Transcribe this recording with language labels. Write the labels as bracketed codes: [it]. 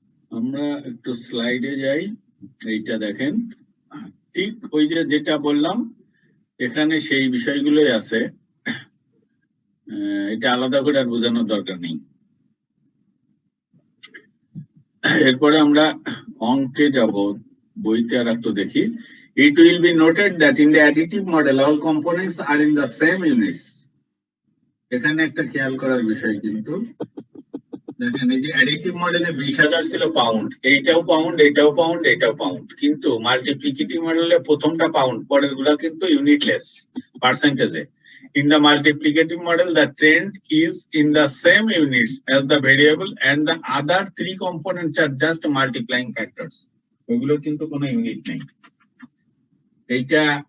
[bn] আমরা একটু স্লাইডে যাই, এইটা দেখেন, ঠিক ওই যে যেটা বললাম এখানে সেই বিষয়গুলোই আছে, এটা আলাদা করে আর বোঝানোর দরকার নেই। এরপরে আমরা অঙ্কে যাব, বইতে আর একটু দেখি। [en] It will be noted that in the additive model all components are in the same units। [bn] এখানে একটা খেয়াল করার বিষয়, কিন্তু দেখেন এই যে অ্যাডিটিভ মডেলে 20,000 ছিল পাউন্ড, এইটাও পাউন্ড, এইটাও পাউন্ড, এইটাও পাউন্ড, কিন্তু মাল্টিপ্লিকেটিভ মডেলে প্রথমটা পাউন্ড, পরের গুলা কিন্তু ইউনিটলেস পার্সেন্টেজে। [en] In the multiplicative model, the trend is in the same units as the variable and the other three components are just multiplying factors। [bn] ওগুলো কিন্তু কোনো ইউনিট নেই। এইটা